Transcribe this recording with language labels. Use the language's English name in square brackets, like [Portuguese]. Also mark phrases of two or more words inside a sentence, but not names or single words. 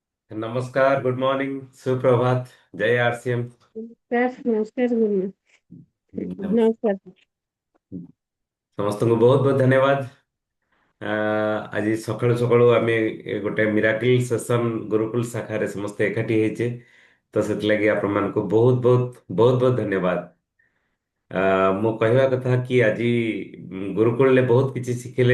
[Hindi] नमस्कार, [English] good morning, [Hindi] सुप्रभात। जय आरसीएम। नमस्कार नमस्कार गुरु। नमस्कार। [Odia] ସମସ୍ତଙ୍କୁ ବହୁତ ବହୁତ ଧନ୍ୟବାଦ। ଆଜି ସକାଳୁ ସକାଳୁ ଆମେ ଗୋଟେ [English] miracle session [Odia] ଗୁରୁକୁଲ ଶାଖାରେ ସମସ୍ତେ ଏକାଠି ହେଇଛେ। ତ ସେଥିଲାଗି ଆପଣମାନଙ୍କୁ ବହୁତ ବହୁତ ବହୁତ ବହୁତ ଧନ୍ୟବାଦ। ମୁଁ କହିବା କଥା କି ଆଜି ଗୁରୁକୁଳରେ ବହୁତ କିଛି ଶିଖିଲେ।